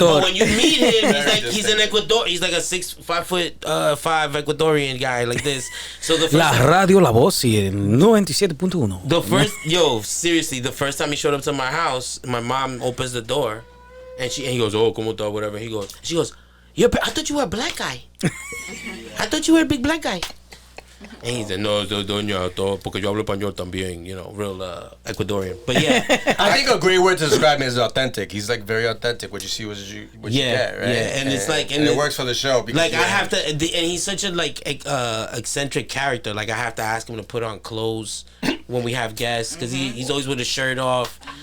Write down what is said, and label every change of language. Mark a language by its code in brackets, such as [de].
[en] but when you meet him, he's an Ecuador. He's like a 5'5" Ecuadorian guy like this. So the first [es] La radio La Voz y el 97.1. [en] The first, seriously, the first time he showed up to my house, my mom opens the door, and he goes, oh, como está, whatever. She goes, I thought you were a black guy. I thought you were a big black guy. [es] And he said, no, doña, todo, porque yo hablo español también, real Ecuadorian. [en] But yeah. I think a great word to describe him is authentic. He's like very authentic. What you see, what you get, right? Yeah, and it's like, and it works for the show. Because Like I have to, and he's such a eccentric character. Like I have to ask him to put on clothes when we have guests because he's always with his shirt off.